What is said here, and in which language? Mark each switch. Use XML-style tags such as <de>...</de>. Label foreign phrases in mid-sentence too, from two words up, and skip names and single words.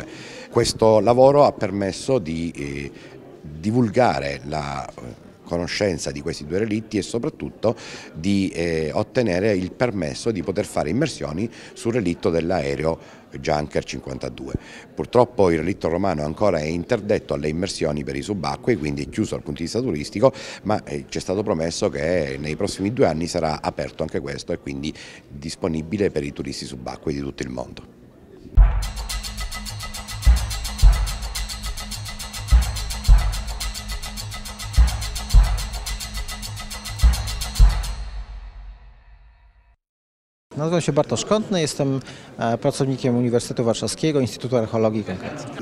<it>Questo lavoro ha permesso di divulgare la conoscenza di questi due relitti e soprattutto di ottenere il permesso di poter fare immersioni sul relitto dell'aereo Junker 52. Purtroppo il relitto romano ancora è interdetto alle immersioni per i subacquei, quindi è chiuso dal punto di vista turistico, ma ci è stato promesso che nei prossimi 2 anni sarà aperto anche questo e quindi disponibile per i turisti subacquei di tutto il mondo.</it> <pl>Nazywam się Bartosz Kątny, jestem pracownikiem Uniwersytetu Warszawskiego, Instytutu Archeologii konkretnie.</pl>